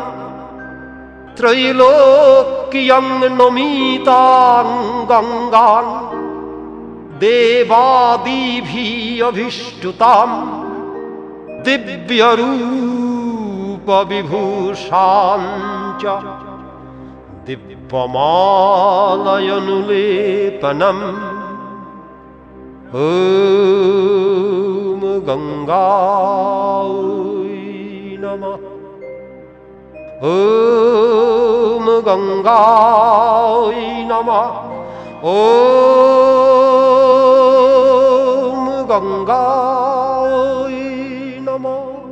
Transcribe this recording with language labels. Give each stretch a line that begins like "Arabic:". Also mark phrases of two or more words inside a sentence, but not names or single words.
Sanskrit: ত্রৈলোক্যং নমিতাং গঙ্গাং, দেবাদিভিঃ অভিষ্টুতাং, দিব্যরূপ বিভূষাং চ দিব্যমালয়নুলেপনম। ওম গঙ্গায় নমঃ। ওম গঙ্গায় নমঃ। ওম গঙ্গায় নমঃ।